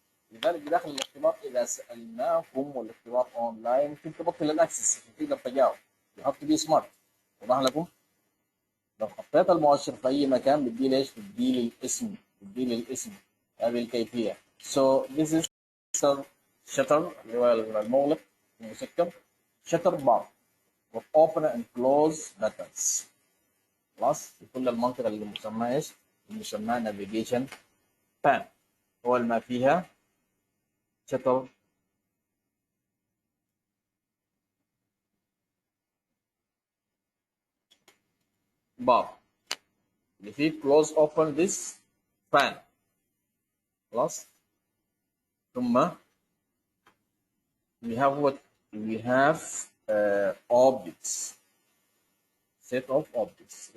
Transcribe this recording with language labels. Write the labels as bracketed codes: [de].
[ar] لذلك بداخل الاختبار إذا سألناكم والاختبار أونلاين ممكن تبطل الأكسس تقدر تجاوب. [en] you have to be smart. [ar] وضح لكم لو حطيت المؤشر في أي مكان بدي لي إيش؟ بدي لي الاسم هذه الكيفية. [en] so this is shutter [ar] اللي هو المغلق المسكر [en] shutter bar with open and close buttons. [ar] خلاص في كل المنطقة اللي مسماها إيش؟ مسماها navigation pan. أول ما فيها shutter bar اللي فيه [en] close open this pan. [ar] خلاص ثم [en] we have what we have objects, set of objects.